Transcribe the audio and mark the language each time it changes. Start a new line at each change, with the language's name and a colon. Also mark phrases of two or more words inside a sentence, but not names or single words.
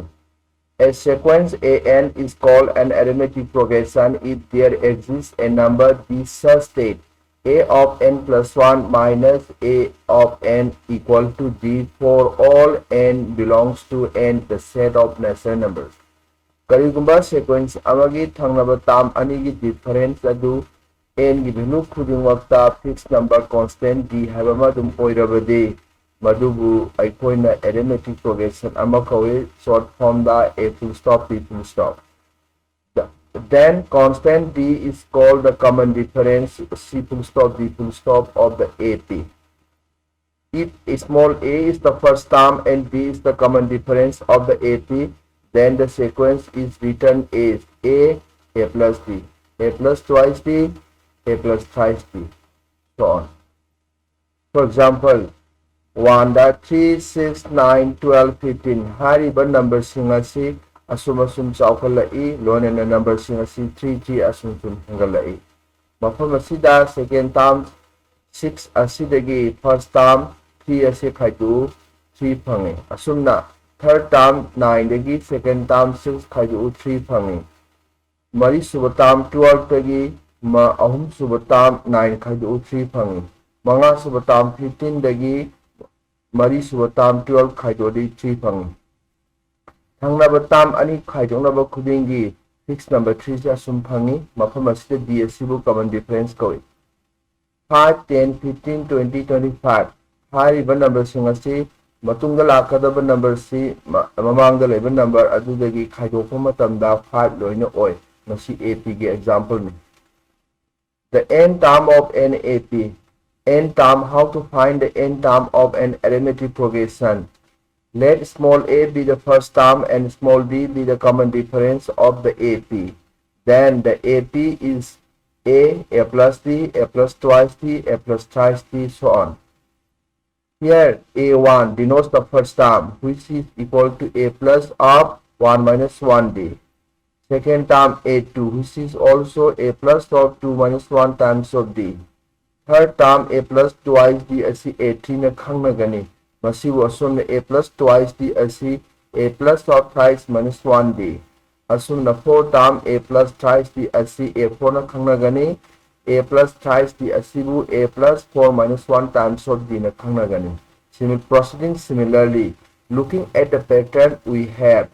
English: A sequence AN is called an arithmetic progression if there exists a number B such that A of n plus 1 minus A of n equal to D for all n belongs to n, the set of natural numbers.
Manipuri: Karigumba sequence amagi thangnaba tam anigi difference adu n gi value khudingmakta
English: fixed number constant D
Manipuri: haiba madum oirabadi Madubu aikoina
English: arithmetic progression
Manipuri: amakawe
English: short form
Manipuri: da
English: A full stop B full stop. Then constant D is called the common difference C full stop D full stop of the AP. If small a is the first term and B is the common difference of the AP, then the sequence is written as A plus D, A plus twice D, A plus thrice D, so on. For example,
Manipuri: 1, 3, 6, 9, 12, 15 hariba number singasi asum chawkhalai lonena number singasi 3 3 asum hangalai. Mafam asida
English: second term
Manipuri: 6 asidagi
English: first term
Manipuri: 3 ase khaidu 3 phangi. Asumna
English: third term
Manipuri: 9 dagi
English: second term
Manipuri: 6 khaidu 3 phangi. Mari suba term 12 dagi ahum suba term 9 khaidu 3 phangi. Manga suba term 15 dagi Mari suba tam 12 khaidodi 3 phangi. Thangnaba tam ani khaidongnaba khudingi
English: fixed number
Manipuri: 3 ja sum phangi. Mafam asida D asibu
English: common difference
Manipuri: kawi. 5, 10, 15, 20, 25 hariba number singasi matungda lakadaba number si mamangda leba number adudagi khaidokpa matamda 5 loina oi. Masi AP gi example ni.
English: The n term of an AP. N term, how to find the n term of an arithmetic progression. Let small a be the first term and small d be the common difference of the AP. Then the AP is A plus D, A plus twice D, A plus thrice D, so on. Here A1 denotes the first term, which is equal to A plus of 1 minus 1D. Second term A2, which is also A plus of 2 minus 1 times of D. Third term A plus twice D
Manipuri: asi A3 na khangnagani. Masibu asumna
English: A plus twice D
Manipuri: asi
English: A plus of thrice minus 1D.
Manipuri: Asumna
English: fourth term A plus thrice D
Manipuri: asi A4 na khangnagani.
English: A plus thrice D
Manipuri: asibu
English: A plus 4 minus 1 times of D
Manipuri: na khangnagani.
English: Proceeding similarly, looking at the pattern we have.